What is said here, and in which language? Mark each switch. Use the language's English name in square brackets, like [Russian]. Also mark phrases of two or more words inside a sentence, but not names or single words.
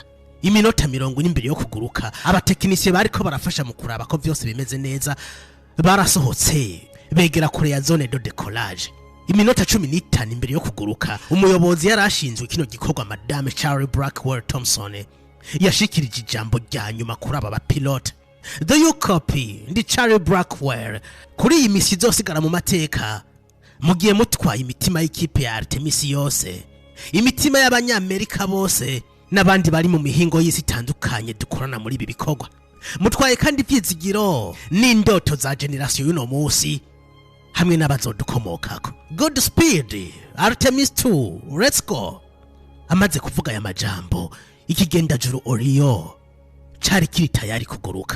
[Rundi] Iminota 40 imbere yo kuguruka abatekinisiye bariko barafasha mu kuraba ko byose bimeze neza barasohotse begera kure ya [French] zone de décollage. [Rundi] Iminota 15 imbere yo kuguruka umuyobozi yarashinzwe kino gikorwa Madame Charlie Blackwell Thompson yashikirije ijambo rya nyuma kuri aba bapilote. [English] Do you copy? Ndi Charlie Blackwell. [Rundi] Kuri iyi misi zosigara mu mateka mugiye mutwaye imitima y'ikipe ya Artemis yose, imitima y'abanyamerika bose n'abandi bari mu mihingo y'isi itandukanye dukorana muri ibi bikorwa. Mutwaye kandi ivyizigiro n'indoto za generation y'uno munsi hamwe n'abazodukomokako. [English] Good speed Artemis 2, let's go. [Rundi] Amaze kuvuga ya majambo ikigendajuru Orion cari kiri tayari kuguruka.